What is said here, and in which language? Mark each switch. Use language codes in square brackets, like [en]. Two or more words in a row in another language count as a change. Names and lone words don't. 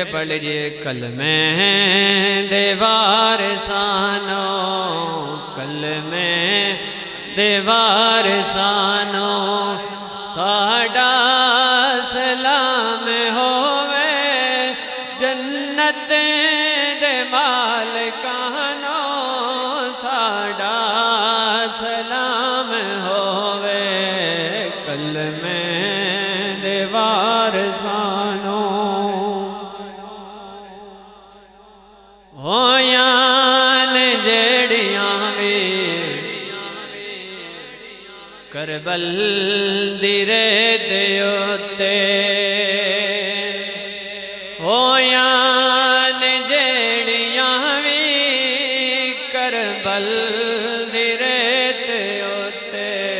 [ur] پڑھ لیجئے [pa] کلمے دیوار سانو کلمے دیوار سانو ساڈا سلام ہووے جنت دے مالکانو ساڈا سلام ہووے کلمے دیوار سانو ہویاں نے جیڑیاں وی کربل دی ریت اُتے ہویاں نے جیڑیاں وی کربل دی ریت اُتے